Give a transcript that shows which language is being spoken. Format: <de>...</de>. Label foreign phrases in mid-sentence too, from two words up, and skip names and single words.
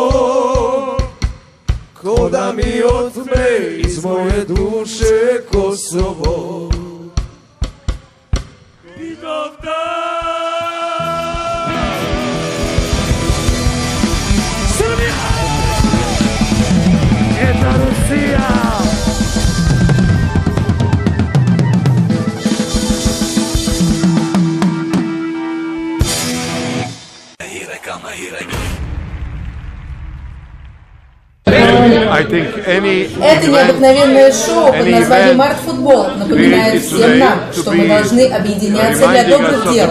<sr>Ko da mi otme iz moje duše Kosovo. Jedna Rusija!</sr> <ru>Это необыкновенное шоу под названием «Артфутбол» напоминает всем нам, что мы должны объединяться для добрых дел.</ru>